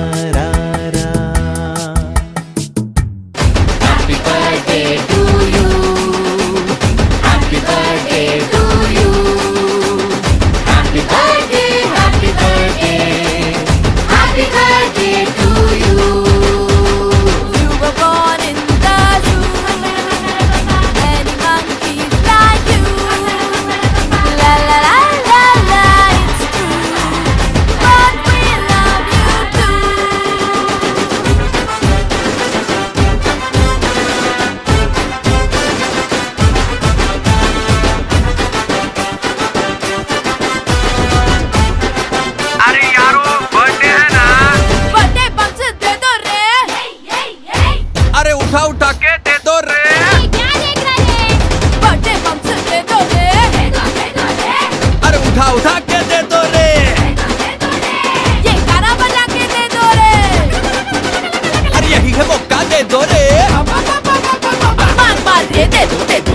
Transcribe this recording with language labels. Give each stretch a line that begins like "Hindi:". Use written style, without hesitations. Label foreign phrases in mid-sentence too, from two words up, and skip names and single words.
English: Happy birthday to you, happy birthday to you, happy birthday, happy birthday, happy birthday to you. You were born in the zoo. Many monkeys like you. La la la la la, it's true. But we love you too.
Hindi: अरे यारो बर्थडे है ना,
English: Birthday bumps
Hindi: दे दो रे. अरे उठा उठा के दे दो रे.
English: Birthday bumps
Hindi: दे दो रे. अरे उठा उठा के दे दो रे. ये गाना बजा के दे दो रे. अरे यही है मौका दे दो रे. मार मार ये दे दो